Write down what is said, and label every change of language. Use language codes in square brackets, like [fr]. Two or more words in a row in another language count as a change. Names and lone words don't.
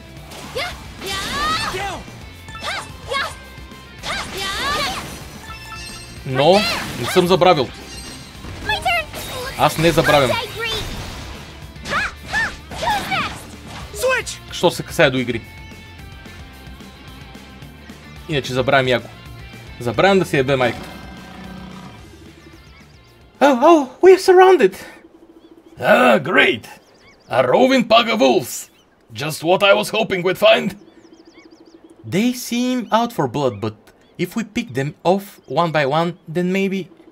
[bg] Но не съм забравил. Аз не забравям. Що се касае до игри. Иначе забравям яко. Забравям да си ебе майка. [en] Oh, we are surrounded. Ah, great. A roving pack of wolves. Just what I was hoping we'd find. They seem out for blood, but if we pick them off one by one, then maybe...